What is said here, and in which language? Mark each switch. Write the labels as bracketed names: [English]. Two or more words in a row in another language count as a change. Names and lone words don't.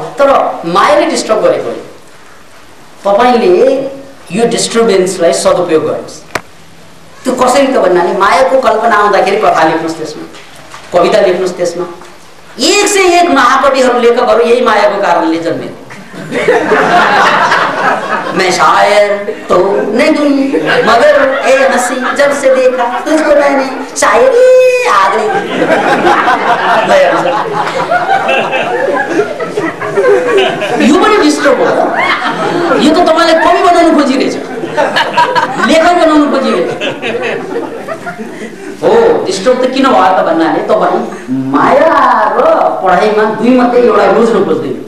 [Nepali] तर मायाले डिस्टर्ब गरेको हो, तपाईँले यो डिस्टर्बेन्सलाई सदुपयोग गर्नुहोस्। त्यो कसरी त भन्नाले मायाको कल्पना आउँदाखेरि कथा लेख्नुहोस्, त्यसमा कविता लेख्नुहोस्, त्यसमा 1 से 1 महाकविहरू लेखकहरू यही मायाको कारणले जन्मे। [Hindi] मैं शायर तो नहीं मगर ए हंसी जब से देखा तुझको मैंने शायरी आ गई। [Nepali] यो पनि डिस्टर्ब हो। यो त तपाईँले कवि बनाउनु खोजिरहेछ, लेखक बनाउनु खोजिरहेछ हो। डिस्टर्ब त किन भयो त भन्नाले तपाईँ माया र पढाइमा 2 मध्ये एउटा रोज्नु खोज्दै हुनुहुन्छ।